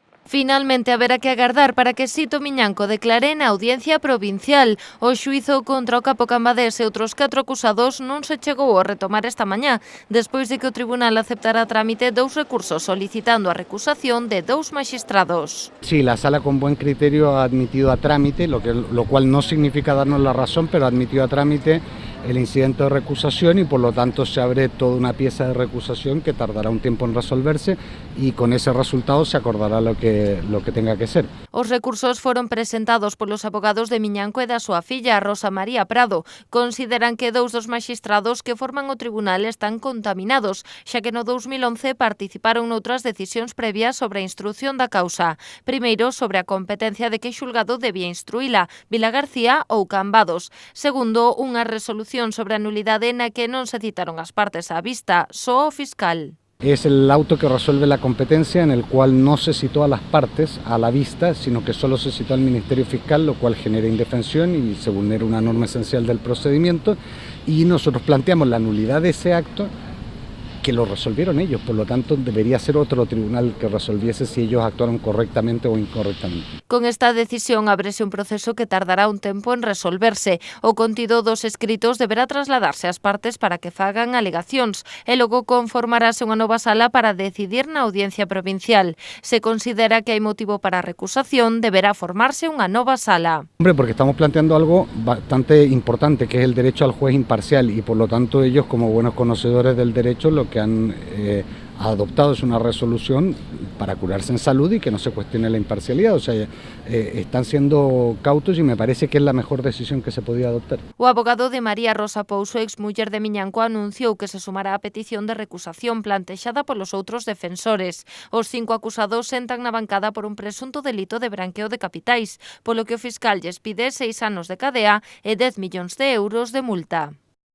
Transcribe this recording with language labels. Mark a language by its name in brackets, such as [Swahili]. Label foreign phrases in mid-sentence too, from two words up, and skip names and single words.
[Galician] Finalmente haberá que agardar para que Sito Miñanco declare na audiencia provincial. O xuízo contra o capo Cambadés e outros 4 acusados non se chegou a retomar esta mañá, despois de que o tribunal aceptara a trámite 2 recursos solicitando a recusación de 2 maxistrados. [Spanish] Sí, la sala con buen criterio ha admitido a trámite, lo cual no significa darnos la razón, pero ha admitido a trámite el incidente de recusación y por lo tanto se abre toda una pieza de recusación que tardará un tiempo en resolverse y con ese resultado se acordará lo que tenga que ser. [Galician] Os recursos foron presentados polos abogados de Miñanco e da súa filla, Rosa María Prado. Consideran que 2 dos maxistrados que forman o tribunal están contaminados, xa que no 2011 participaron noutras decisións previas sobre a instrución da causa. Primeiro, sobre a competencia de que xulgado debía instruíla, Vilagarcía ou Cambados. Segundo, unha resolución sobre a nulidade na que non se citaron as partes á vista, só o fiscal. [Spanish] Es el auto que resuelve la competencia en el cual no se citó a las partes a la vista, sino que solo se citó al Ministerio Fiscal, lo cual genera indefensión y se vulnera una norma esencial del procedimiento. Y nosotros planteamos la nulidad de ese acto que lo resolvieron ellos, por lo tanto debería ser otro tribunal que resolviese si ellos actuaron correctamente o incorrectamente. [Galician] Con esta decisión ábrese un proceso que tardará un tempo en resolverse. O contido dos escritos deberá trasladarse ás partes para que fagan alegacións e logo conformarase unha nova sala para decidir na audiencia provincial. Se considera que hai motivo para a recusación, deberá formarse unha nova sala. [Spanish] Hombre, porque estamos planteando algo bastante importante, que es el derecho al juez imparcial y por lo tanto ellos, como buenos conocedores del derecho, lo que han adoptado es una resolución para curarse en salud y que no se cuestione la imparcialidad. O sea, están siendo cautos y me parece que es la mejor decisión que se podía adoptar. [Galician] O abogado de María Rosa Pouso, exmuller de Miñanco, anunciou que se sumará a petición de recusación plantexada polos outros defensores. Os 5 acusados sentan na bancada por un presunto delito de branqueo de capitais, polo que o fiscal lles pide 6 anos de cadea e 10 millóns de euros de multa.